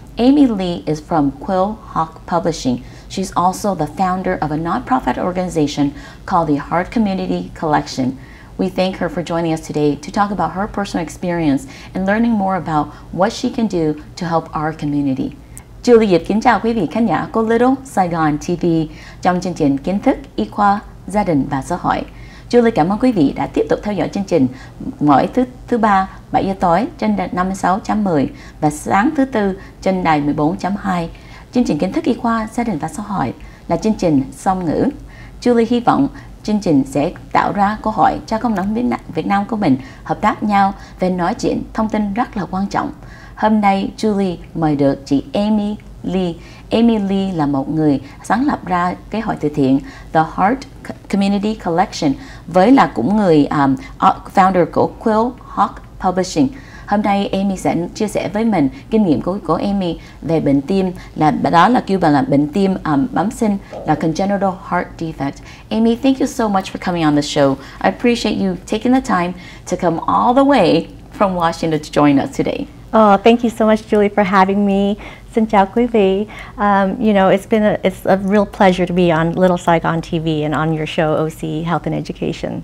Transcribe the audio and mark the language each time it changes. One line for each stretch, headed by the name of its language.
English: Amy Lee is from Quill Hawk Publishing. She's also the founder of a nonprofit organization called the Heart Community Collection. We thank her for joining us today to talk about her personal experience and learning more about what she can do to help our community.
Vietnamese: Julie Yip kính chào quý vị khán giả của Little Saigon TV trong chương trình Kiến thức, Y khoa, Gia đình và Xã hội. Julie cảm ơn quý vị đã tiếp tục theo dõi chương trình mỗi thứ ba 7 giờ tối trên đài 56.10 và sáng thứ tư trên đài 14.2. Chương trình Kiến thức, Y khoa, Gia đình và Xã hội là chương trình song ngữ. Julie hy vọng chương trình sẽ tạo ra cơ hội cho cộng đồng Việt Nam của mình hợp tác nhau về nói chuyện thông tin rất là quan trọng. Hôm nay Julie mời được chị Amy Lee. Amy Lee là một người sáng lập ra cái hội từ thiện The Heart Community Collection với là cũng người founder của Quill Hawk Publishing. Hôm nay Amy sẽ chia sẻ với mình kinh nghiệm của Amy về bệnh tim, đó là kêu bằng là bệnh tim bẩm sinh, là congenital heart defect.
English: Amy, thank you so much for coming on the show. I appreciate you taking the time to come all the way from Washington to join us today. Oh, thank you so much, Julie, for having me.
Vietnamese: Xin chào quý vị.
English: You know, it's a real pleasure to be on Little Saigon TV and on your show, OC Health and Education.